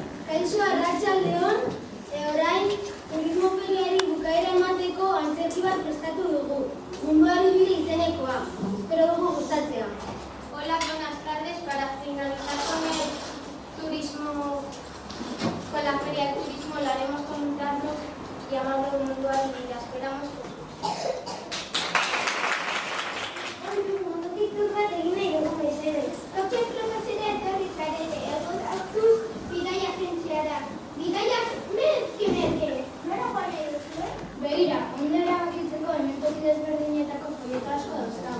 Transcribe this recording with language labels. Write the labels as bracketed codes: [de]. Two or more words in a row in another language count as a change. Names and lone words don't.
[eu] Kaixo arratsaldeon, orain turismo feriari bukaera emateko antzerki bat prestatu dugu. Munduari bide izenekoa. Espero dugu gustatzea. [es] Hola, buenas tardes. Para finalizar con el turismo, con la feria del turismo, lo haremos con un teatro llamado Munduari Bide. Esperamos que [eu] Begira, ondo erabakitzeko hementoki desberdinetako proiektu asko dauzkagu.